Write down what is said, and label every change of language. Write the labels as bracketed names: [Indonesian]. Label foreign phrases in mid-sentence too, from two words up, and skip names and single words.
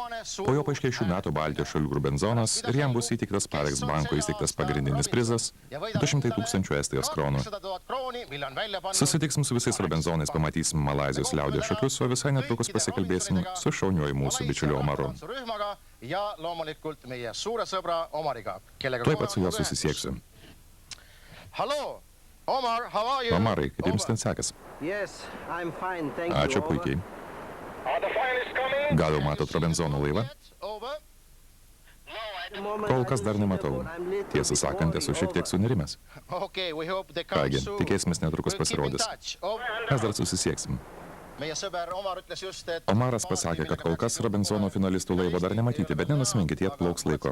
[Lithuanian] Po jo paaiškės šių metų Baltijos šalių Robinzonas ir jam bus įteiktas Parex banko įsteigtas pagrindinis prizas 200 000 Estijos kronų. Susitiksim su visais Robinzonais, pamatysim Malaizijos liaudies šokius, o visai netrukus pasikalbėsim su šauniuoju mūsų bičiuliu Omaru. Tuoj pat su juo susisieksiu. [English] Hello, Omar, how are you? [Lithuanian] Omarai, kaip jums ten sekas? [English] Yes, I'm fine, thank you. [Lithuanian] Ačiū puikiai. Gal jau matot Robinzono laivą? Kol kas dar nematau. Tiesą sakant, esu šiek tiek sunerimęs. Kągi, tikėsimės netrukus pasirodys. Mes dar susisieksim. Omaras pasakė, kad kol kas Robinzono finalistų laivo dar nematyti, bet nenusiminkit, jie atplauks laiko.